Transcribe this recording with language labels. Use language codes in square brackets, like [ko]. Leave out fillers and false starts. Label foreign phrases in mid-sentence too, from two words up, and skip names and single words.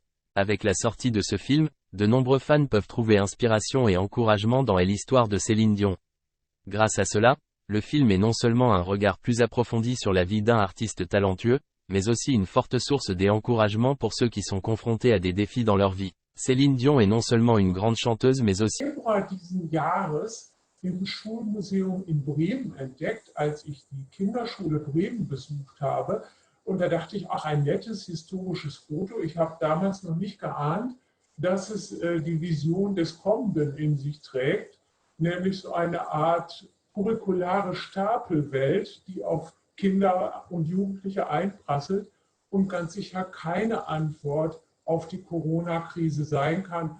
[fr] Avec la sortie de ce film, de nombreux fans peuvent trouver inspiration et encouragement dans l'histoire de Céline Dion. Grâce à cela, le film est non seulement un regard plus approfondi sur la vie d'un artiste talentueux, mais aussi une forte source d'encouragement pour ceux qui sont confrontés à des défis dans leur vie. Céline Dion est non seulement une grande chanteuse mais aussi [de] Februar diesen Jahres im Schulmuseum in Bremen entdeckt, als ich die Kinderschule Bremen besucht habe. Und da dachte ich, ach, ein nettes historisches Foto. Ich habe damals noch nicht geahnt, dass es die Vision des Kommenden in sich trägt, nämlich so eine Art curriculare Stapelwelt, die auf Kinder und Jugendliche einprasselt und ganz sicher keine Antwort auf die Corona-Krise sein kann.